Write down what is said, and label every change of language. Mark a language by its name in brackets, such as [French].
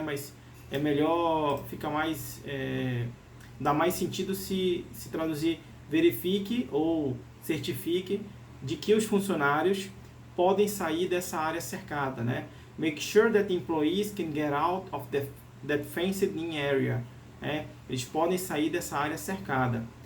[Portuguese] Mas é melhor, fica mais, dá mais sentido se traduzir verifique ou certifique de que os funcionários podem sair dessa área cercada, né? [English] Make sure that employees can get out of that fenced-in area. [Portuguese] Eles podem sair dessa área cercada.